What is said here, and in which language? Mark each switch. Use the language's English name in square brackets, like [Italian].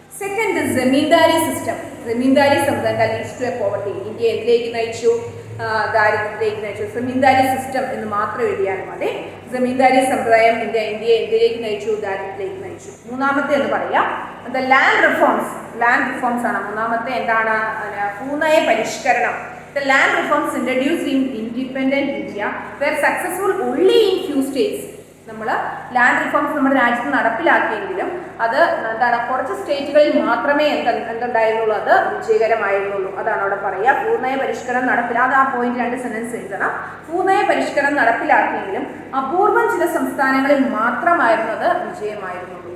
[Malayalam] Second, zamindari system. Zamindari സമ്പ്രദായം [English] Leads to a poverty. [Malayalam] India എന്തിലേക്ക് നയിച്ചു? ദാരിദ്ര്യത്തിലേക്ക് നയിച്ചു. ജമീന്ദാരി സിസ്റ്റം എന്ന് മാത്രം എഴുതിയാൽ മതി. ജമീന്ദാരി സമ്പ്രദായം ഇന്ത്യയെ എന്തിലേക്ക് നയിച്ചു? ദാരിദ്ര്യത്തിലേക്ക് നയിച്ചു. മൂന്നാമത്തെ എന്ന് പറയാം ലാൻഡ് റിഫോംസ് ആണ്. മൂന്നാമത്തെ എന്താണ്? ഭൂനയ പരിഷ്കരണം. [English] The land reforms introduced in independent India were successful only in few states. [Malayalam] നമ്മൾ ലാൻഡ് റിഫോംസ് നമ്മുടെ രാജ്യത്ത് നടപ്പിലാക്കിയെങ്കിലും അത് എന്താണ്? കുറച്ച് സ്റ്റേറ്റുകളിൽ മാത്രമേ എന്തുണ്ടായിരുന്നുള്ളൂ, അത് വിജയകരമായിരുന്നുള്ളൂ. അതാണ് അവിടെ പറയുക. പൂർണ്ണയ പരിഷ്കരണം നടപ്പിലാതെ ആ പോയിന്റ് 2 സെന്റൻസ് എഴുതണം. പൂർണ്ണയ പരിഷ്കരണം നടപ്പിലാക്കിയെങ്കിലും അപൂർവം ചില സംസ്ഥാനങ്ങളിൽ മാത്രമായിരുന്നത് വിജയമായിരുന്നുള്ളൂ.